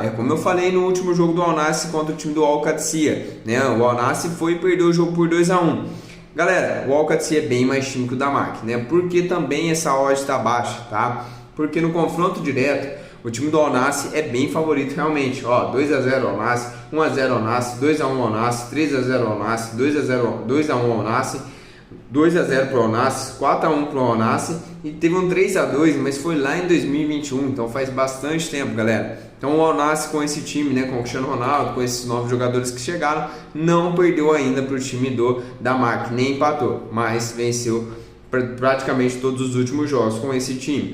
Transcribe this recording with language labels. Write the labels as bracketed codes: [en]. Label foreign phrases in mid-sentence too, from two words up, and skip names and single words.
[pt] É como eu falei no último jogo do Al Nassr contra o time do Al Qadsiya, né? O Al Nassr foi e perdeu o jogo por 2-1. Galera, o Al Qadsiya é bem mais time que o Damak, né? Porque também essa odd está baixa, tá? Porque no confronto direto, o time do Al Nassr é bem favorito realmente. Ó, 2-0 Al Nassr, 1-0 Al Nassr, 2-1 Al Nassr, 3-0 Al Nassr, 2-1 Al Nassr, 2-0 pro Al Nassr, 4-1 pro Al Nassr e teve um 3-2, mas foi lá em 2021, então faz bastante tempo, galera. Então o Al Nassr com esse time, né, com o Cristiano Ronaldo, com esses novos jogadores que chegaram, não perdeu ainda pro time do Damak, nem empatou, mas venceu praticamente todos os últimos jogos com esse time.